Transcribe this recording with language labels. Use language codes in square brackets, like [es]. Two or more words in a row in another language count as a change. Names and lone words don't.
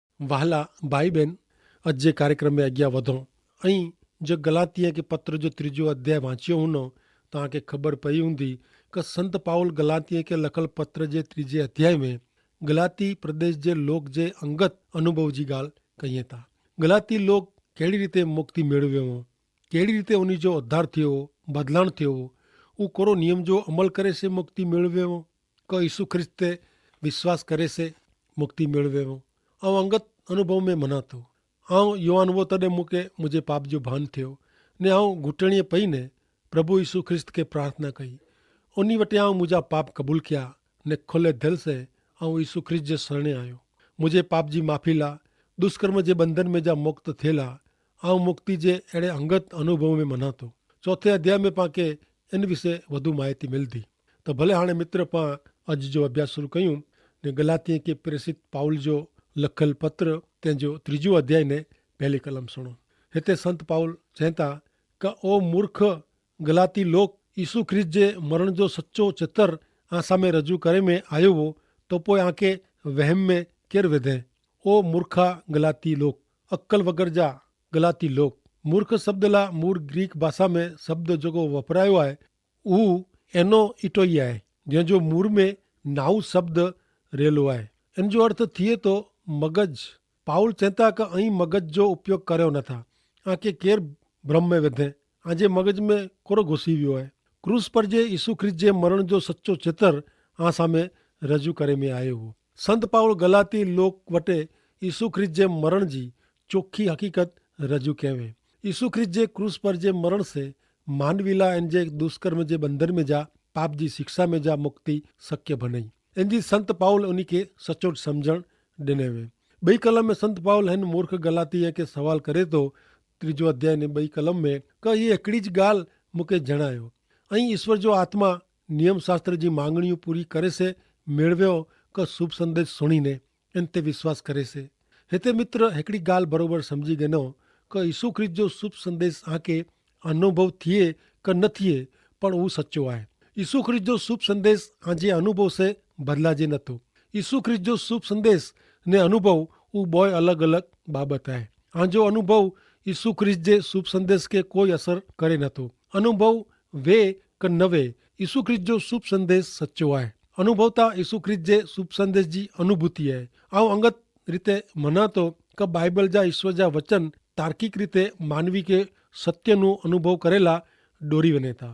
[kfr] वहाला भाई बहन, अजे कार्यक्रम में अग्या वधो। अहीं जो गलातिया के पत्र जो त्रीजो अध्याय वांचियो हूंदो तव्हांखे ख़बर पई हूंदी कि संत पाउल गलातिया के लखल पत्र जे त्रीजे अध्याय में गलाती प्रदेश जे लोक जे अंगत अनुभव जी ॻाल्हि कईं था। गलाती लोक कहिड़ी रीते मुक्ति मेळव्यो हो, कहिड़ी रीते उन जो उद्धार थियो, बदलाण थियो, उहो कोरो नियम जो अमल करे से मुक्ति मेळव्यो हो, को यीशु ख्रिस्त ते विश्वास करे से मुक्ति मेळव्यो हो। ऐं अंगत अनुभव में मना थो आऊं युवान वो तॾहिं मूंखे मुंहिंजे पाप जो भान थियो ने आऊं घुटणीअ पई ने प्रभु यीशु ख्रिस्त खे प्रार्थना कई। उन वटि आऊं मुंहिंजा पाप क़बूल कया ने खुले दिल से आऊं यीशु ख्रिस्त जे शरणे आयो। मुंहिंजे पाप जी माफ़ी ला दुष्कर्म जे बंधन में जा मुक्त थियला आऊं मुक्ति जे अहिड़े अंगत अनुभव में मना थो। चौथे अध्याय में पाण इन विषय वधु माहिती मिलंदी। त भले हाणे मित्र पाण अॼु जो अभ्यास शुरू कयूं ने गलातीअ खे प्रेरित पाउल जो लखल पत्र तंहिंजो त्रीजो अध्याय ने पहली कलम सुणो। हिते संत पाउल चवनि था कि ओ मूर्ख गलाती लोक, यीशु ख्रिस्त जे मरण जो सच्चो चित्र आसां में रजू करे में आयो हो तो पोइ आंखे वहम में केरु विधे। ओ मूर्खा गलाती लोक, अक्कल वगर जा गलाती लोक। मूर्ख शब्द ला मूल ग्रीक भाषा में शब्द जेको वपरायो आहे उहो एनो इटोई आहे, जंहिंजो मूर में नाउ शब्द रेलो आहे। इन जो अर्थ थिए तो मगज। पाउल चवंदा कि अहीं मगज जो उपयोग करियो नथा, आंखे केरु भ्रम में विधे, आंजे मगज में कोरो घुसी वियो आहे। क्रूस पर जे यीशु ख्रिस्त जे मरण जो सच्चो चित्र आसां में रजू करे में आयो हो। संत पाउल गलाती लोक वटे यीशु ख्रिस्त जे मरण जी चोखी हकीकत रजू कयवे। यीशु ख्रिस्त जे क्रूस पर जे मरण से मानवी ला इन जे दुष्कर्म जे बंधन में जा पाप जी शिक्षा में जा मुक्ति शक्य बनई। इन जी संत पाउल उन खे सचो समझण ॾिने वे। ॿई कलम में संत पाउल हिन मूर्ख गलातीअ खे सवाल करे थो त्रीजो अध्याय ने ॿई कलम में कि हीअ हिकिड़ी ज ॻाल्हि मूंखे जणायो, ऐं ईश्वर जो आत्मा नियम शास्त्र जी मांगणियूं पूरी करे से मेळव्यो कि शुभ संदेश सुणीने इन ते विश्वास करे से। हिते मित्र हिकिड़ी ॻाल्हि बरोबर समझी गिनो कि यीशु ख्रिस्त जो शुभ संदेश आंखे अनुभव थिए कि न थिए पण उहो सच्चो आहे। यीशु ख्रिस्त जो शुभ संदेश आंजे अनुभव से बदलाजे नथो। यीशु ख्रिस्त जो शुभ संदेश ने अनुभव उहो ॿ अलॻि अलॻि बाबत आहे। आंजो अनुभव यीशु ख्रिस्त जे शुभ संदेश खे कोई असर करे नथो। अनुभव वे कि न वे, यीशु ख्रिस्त जो शुभ संदेश सच्चो आहे। अनुभवता यीशु ख्रिस्त जे शुभ संदेश जी अनुभूति आहे। ऐं अंगत रीते मना थो कि बाइबल जा ईश्वर जा वचन तार्किक रीते मानवी खे सत्य नु अनुभव करेला डोरी वञे था।